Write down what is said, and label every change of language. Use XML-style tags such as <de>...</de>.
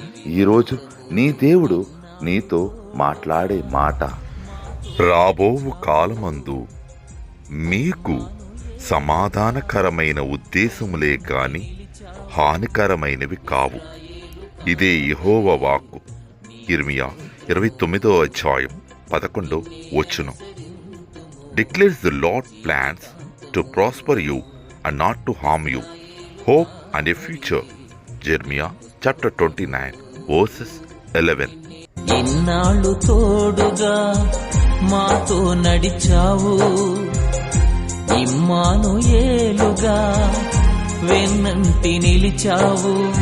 <te>ఈరోజు నీ దేవుడు నీతో మాట్లాడే మాట, రాబోవు కాలమందు మీకు సమాధానకరమైన ఉద్దేశములే గాని హానికరమైనవి కావు. ఇదే యెహోవా వాక్కు.</te> <en>యిర్మీయా 29:11 Declares the Lord plans to prosper you and not to harm you, hope and a future. Jeremiah chapter 29:11.</en> <te>ఇన్నాళ్ళు తోడుగా మాతో నడిచావు, ఇమ్మానుయేలుగా వెన్నంటి నిలిచావు.</te>